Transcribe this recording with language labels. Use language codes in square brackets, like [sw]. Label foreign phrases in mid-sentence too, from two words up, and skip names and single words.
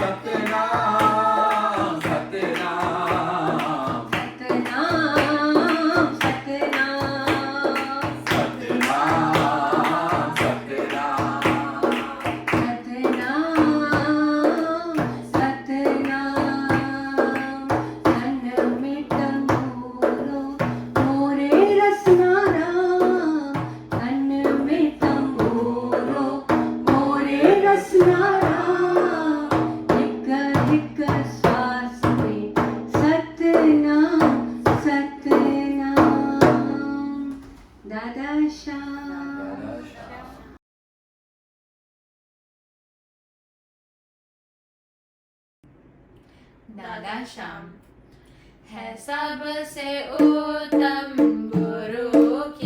[sd] सतनाम सतनाम सतनाम सतनाम सतनाम सतनाम सतनाम तन में तंबूरो मोरे रसना राम तन में तंबूरो मोरे रसना राम हिक हिक श्वास में सतनाम सतनाम दादा श्याम [hi] दादा श्याम है सबसे उत्तम गुरु की